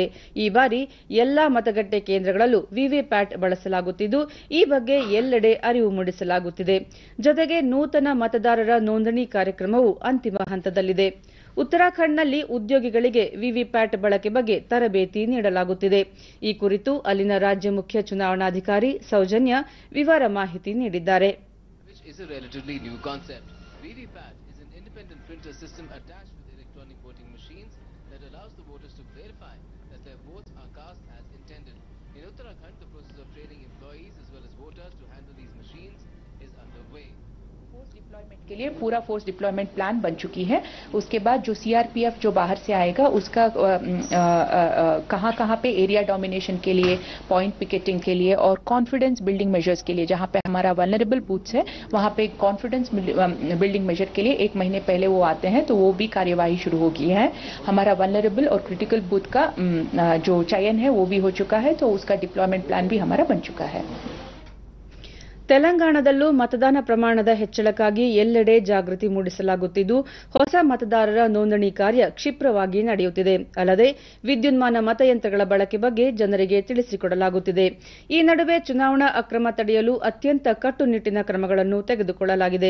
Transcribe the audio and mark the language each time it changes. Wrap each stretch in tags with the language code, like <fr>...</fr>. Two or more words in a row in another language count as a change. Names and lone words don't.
<kn>ಈ ಬಾರಿ ಎಲ್ಲಾ ಮತಗಟ್ಟೆ ಕೇಂದ್ರಗಳಲ್ಲೂ ವಿವಿಪ್ಯಾಟ್ ಬಳಸಲಾಗುತ್ತಿದ್ದು, ಈ ಬಗ್ಗೆ ಎಲ್ಲೆಡೆ ಅರಿವು ಮೂಡಿಸಲಾಗುತ್ತಿದೆ. ಜೊತೆಗೆ ನೂತನ ಮತದಾರರ ನೋಂದಣಿ ಕಾರ್ಯಕ್ರಮವು ಅಂತಿಮ ಹಂತದಲ್ಲಿದೆ. ಉತ್ತರಾಖಂಡ್ನಲ್ಲಿ ಉದ್ಯೋಗಿಗಳಿಗೆ ವಿವಿಪ್ಯಾಟ್ ಬಳಕೆ ಬಗ್ಗೆ ತರಬೇತಿ ನೀಡಲಾಗುತ್ತಿದೆ. ಈ ಕುರಿತು ಅಲ್ಲಿನ ರಾಜ್ಯ ಮುಖ್ಯ ಚುನಾವಣಾಧಿಕಾರಿ ಸೌಜನ್ಯ ವಿವರ ಮಾಹಿತಿ ನೀಡಿದ್ದಾರೆ.</kn> <en>VVPAT is an independent printer system attached with electronic voting machines that allows the voters to verify that their votes are cast as intended. In Uttarakhand, the process of training employees as well as voters to handle these machines is underway. force deployment</en> <hi>के लिए पूरा</hi> <en>force deployment plan</en> <hi>बन चुकी है. उसके बाद जो सीआरपीएफ जो बाहर से आएगा उसका कहां कहां पे</hi> <en>area domination</en> <hi>के लिए,</hi> <en>point picketing</en> <hi>के लिए और</hi> <en>confidence building measures</en> <hi>के लिए, जहां पे हमारा</hi> <en>vulnerable booths</en> <hi>है वहां पे</hi> <en>confidence building measure</en> <hi>के लिए 1 महीने पहले वो आते हैं, तो वो भी कार्यवाही शुरू हो गई है. हमारा वल्नरेबल और</hi> <en>critical booth</en> <hi>का जो चयन है वो भी हो चुका है, तो उसका</hi> <en>deployment plan</en> <hi>भी हमारा बन चुका है.</hi> <kn>ತೆಲಂಗಾಣದಲ್ಲೂ ಮತದಾನ ಪ್ರಮಾಣದ ಹೆಚ್ಚಳಕ್ಕಾಗಿ ಎಲ್ಲೆಡೆ ಜಾಗೃತಿ ಮೂಡಿಸಲಾಗುತ್ತಿದ್ದು, ಹೊಸ ಮತದಾರರ ನೋಂದಣಿ ಕಾರ್ಯ ಕ್ಷಿಪ್ರವಾಗಿ ನಡೆಯುತ್ತಿದೆ. ಅಲ್ಲದೆ ವಿದ್ಯುನ್ಮಾನ ಮತಯಂತ್ರಗಳ ಬಳಕೆ ಬಗ್ಗೆ ಜನರಿಗೆ ತಿಳಿಸಿಕೊಡಲಾಗುತ್ತಿದೆ. ಈ ನಡುವೆ ಚುನಾವಣಾ ಅಕ್ರಮ ತಡೆಯಲು ಅತ್ಯಂತ ಕಟ್ಟುನಿಟ್ಟಿನ ಕ್ರಮಗಳನ್ನು ತೆಗೆದುಕೊಳ್ಳಲಾಗಿದೆ.</kn>